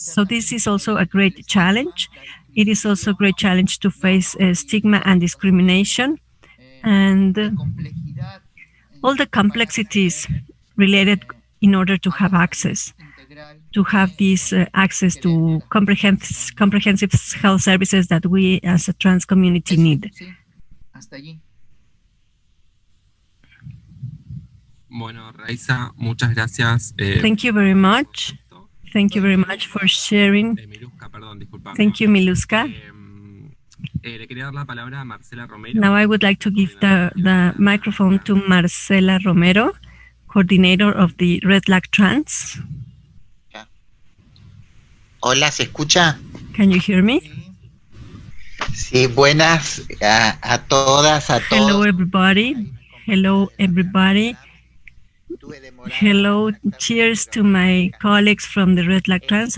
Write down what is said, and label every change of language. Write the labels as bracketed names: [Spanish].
[English] So this is also a great challenge. It is also a great challenge to face stigma and discrimination, and all the complexities related in order to have access, to have this access to comprehensive health services that we as a trans community need. [Spanish] Bueno, Raiza, muchas gracias. [English] Thank you very much. Thank you very much for sharing. Thank you, Miluska. [Spanish] Le quería dar la palabra a Marcela Romero. [English] Now I would like to give the microphone to Marcela Romero, coordinator of the Red Lag Trans. [Spanish] Hola, ¿se escucha? [English] Can you hear me? [Spanish] Sí, buenas a todas, a todos. [English] Hello, everybody. Hello, everybody. Hello, cheers to my colleagues from the Red Lag Trans.